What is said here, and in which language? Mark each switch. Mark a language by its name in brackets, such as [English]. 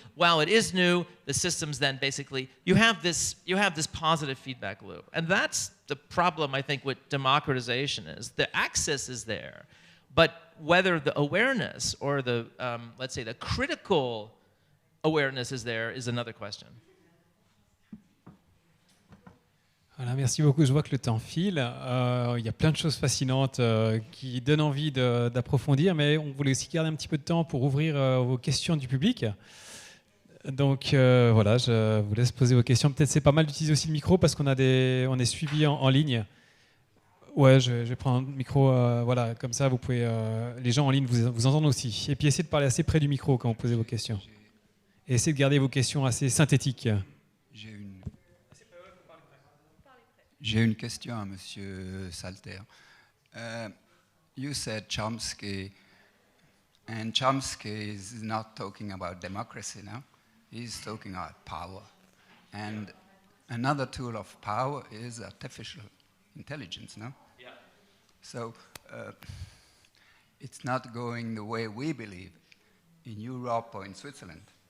[English] While it is new, the systems then basically you have this positive feedback loop, and that's the problem I think with democratization is the access is there, but whether the awareness or the let's say the critical awareness is there is another question. [French] Voilà, merci beaucoup. Je vois que le temps file. Il y a plein de choses fascinantes qui donnent envie d'approfondir, mais on voulait aussi garder un petit peu de temps pour ouvrir vos questions du public. Donc voilà, je vous laisse poser vos questions. Peut-être c'est pas mal d'utiliser aussi le micro parce qu'on est suivi en ligne. Ouais, je vais prendre le micro, voilà, comme ça vous pouvez, les gens en ligne vous entendent aussi. Et puis essayez de parler assez près du micro quand vous posez vos questions. Et essayez de garder vos questions assez synthétiques. J'ai une question à Monsieur Salter. [English] You said Chomsky, and Chomsky is not talking about democracy now. He's talking about power. And another tool of power is artificial intelligence, no? Yeah. So it's not going the way we believe in Europe or in Switzerland.